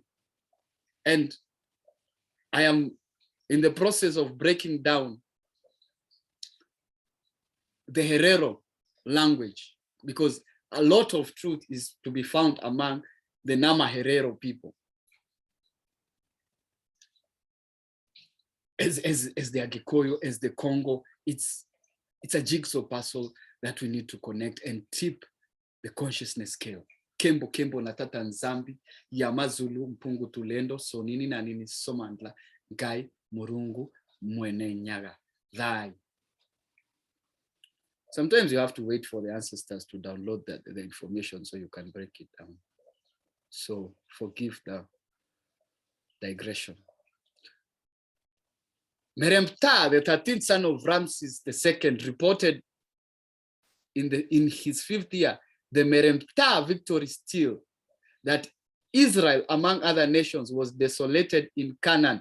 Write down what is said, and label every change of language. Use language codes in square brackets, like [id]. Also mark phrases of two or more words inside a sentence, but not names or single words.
[en] And I am in the process of breaking down the Herero language, because a lot of truth is to be found among the Nama Herero people. As the Agikoyo, as the Congo, it's a jigsaw puzzle that we need to connect and tip the consciousness scale. [ln] KEMBO na TATA NZAMBI, Yamazulu, MPUNGU, TULENDO, NINI na NINI, SOMANLDA, NGAI, MURUNGU, MWENE, NYAGA, THAAYU. [en] Sometimes you have to wait for the ancestors to download the information so you can break it down. So forgive the digression. Meremptah, the 13th son of Ramses II, reported in his 5th year the Meremptah victory still, that Israel, among other nations, was desolated in Canaan.